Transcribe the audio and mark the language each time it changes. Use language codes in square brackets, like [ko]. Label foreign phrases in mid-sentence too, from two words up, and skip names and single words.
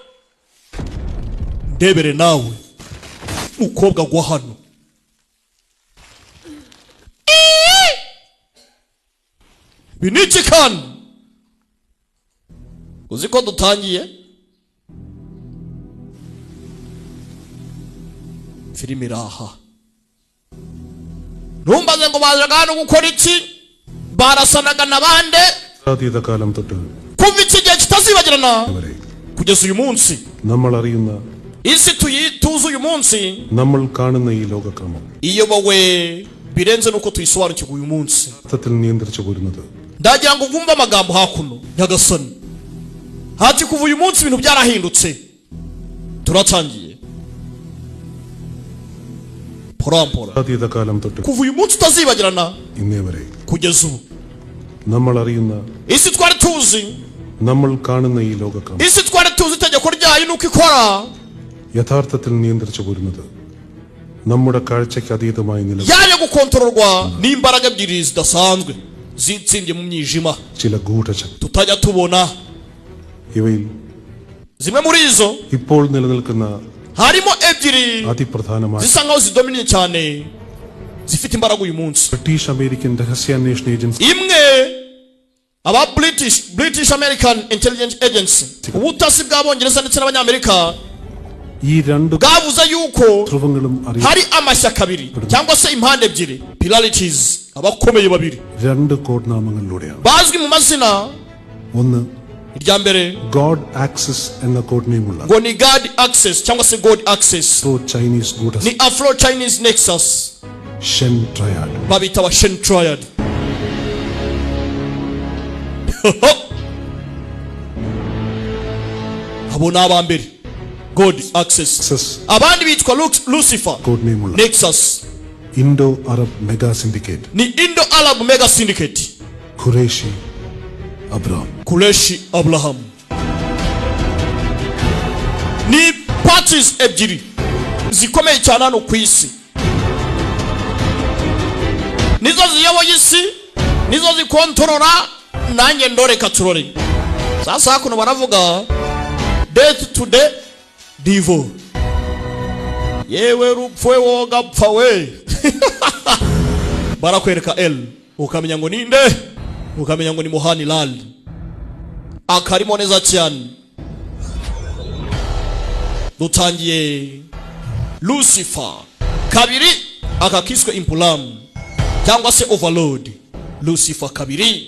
[rw] ndebere nawe mukobwa gwa hano biniki kandi uziko dutangiye filimi raha numbaze ngo bazaga hano gukora iki barasanaga nabande [ml] അതീത കാലം തൊട്ട് [rw] kuva iki gihe kitazibagirana kugeza uyu munsi [ml] നമ്മൾ അറിയുന്ന [rw] isi tuzi uyu munsi [ml] നമ്മൾ കാണുന്ന ഈ ലോകക്രമം [rw] iyobowe birenze nuko tuyisobanukirwa uyu munsi [ml] സത്യത്തിൽ നിയന്ത്രിച്ചു പോരുന്നത് [rw] ndagira ngo vumva amagambo hakuno nyagasani hati kuva uyu munsi ibintu byarahindutse turatangiye pora [ml] അതീത കാലം തൊട്ട് [rw] kuva uyu munsi utazibagirana [ml] ഇന്നേ വരെ [rw] kugeza ubu [ml] നമ്മൾ അറിയുന്ന [rw] isi twari tuzi [ml] നമ്മൾ കാണുന്ന ഈ ലോകക്രമം [rw] isi twari tuzi itegeko ryayo nuko ikora [ml] യഥാർത്ഥത്തിൽ നിയന്ത്രിച്ചു പോരുന്നത് നമ്മുടെ കാഴ്ചയ്ക്ക് അതീതമായി നിലനിൽക്കുന്ന [rw] yaje gukontororwa n'imbaraga ebyiri zidasanzwe zitsindiye mu mwijima [ml] ചില ഗൂഢശക്തി [rw] tutajya tubona [ml] ഇവയിൽ [rw] zimwe muri izo [ml] ഇപ്പോൾ നിലനിൽക്കുന്ന [rw] harimo ebyiri [ml] അതിപ്രധാനമായ [rw] zisa nkaho zidominiye cyane zifite imbaraga uyu munsi [ml] ബ്രിട്ടീഷ് അമേരിക്കൻ രഹസ്യാന്വേഷണ ഏജൻസി [rw] imwe aba British American Intelligence Agency ubutasi bw'abongereza ndetse n'abanyamerika [ml] ഈ രണ്ട് [rw] bwavuze yuko [ml] ധ്രുവങ്ങളും [rw] hari amashyaka abiri cyangwa se impande ebyiri polarities abakomeye babiri [ml] രണ്ട് കോഡ്നാമങ്ങളിലൂടെയാണ് [rw] bazwi mu mazina [ml] ഒന്ന് [rw] irya mbere [ml] God Access എന്ന കോഡ് നെയിമുള്ള [rw] ngo ni God Access cyangwa se God Access [ml] ചൈനീസ് ഗൂഢ [rw] ni Afro Chinese Nexus [ml] ഷെൻ ട്രയാഡ് [rw] babita wa Shen Triad abo ni abambere God Access abandi bitwa Lucifer [ml] കോഡ് നെയിമുള്ള [rw] Nexus [ml] ഇൻഡോ അറബ് മെഗാ സിൻഡിക്കേറ്റ് [rw] ni Indo Arab Mega Syndicate [ml] ഖുറേഷി അബ്രഹാം [rw] Kureshi Abraham ni parties ebyiri zikomeye cyane hano ku isi nizo ziyoboye isi nizo zikontorora nanjye ndoreka turore sasa kuno baravuga [en] death to the devil [rw] yewe rupfwe wogapfa we barakwereka L ukamenya ngo ninde ukamenya ngo ni Muhani Lal akarimo neza cyane dutangiye Lucifer kabiri akakiswe Impulam cyangwa se Overlord Lucifer kabiri